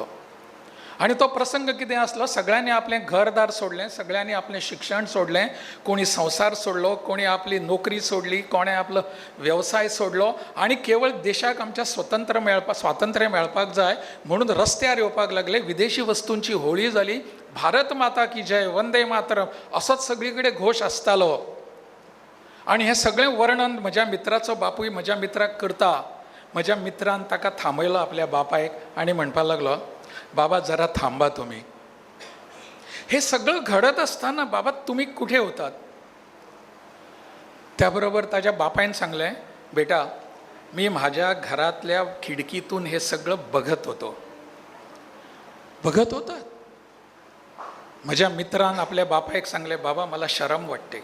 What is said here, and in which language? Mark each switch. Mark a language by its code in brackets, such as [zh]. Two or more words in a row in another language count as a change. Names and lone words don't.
[kok] आनी तो प्रसंग कितें आसलो, सगळ्यांनी आपलें घरदार सोडलें, सगळ्यांनी आपलें शिक्षण सोडलें, कोणी संवसार सोडलो, कोणी आपली नोकरी सोडली, कोणें आपलो वेवसाय सोडलो आनी केवळ देशाक आमच्या स्वातंत्र्य मेळपाक जाय म्हणून रस्त्यार येवपाक लागले. विदेशी वस्तूंची होळी जाली. [hi] भारत माता की जय, [kok] वंदे मातरम असोच सगळी कडेन घोश आसतालो. आनी हें सगळें वर्णन म्हज्या मित्राचो बापूय म्हज्या मित्राक करता. म्हज्या मित्रान ताका थांबयलो आपल्या बापायक आनी म्हणपाक लागलो, [mr] बाबा जरा थांबा तुम्ही. हे सगळं घडत असताना बाबा तुम्ही कुठे होतात. त्याबरोबर [kok] ताज्या बापायन सांगलें, [mr] बेटा मी माझ्या घरातल्या खिडकीतून हे सगळं बघत होतो. [kok] माझ्या मित्रान आपल्या बापायक सांगले, बाबा [mr] मला शरम वाटते.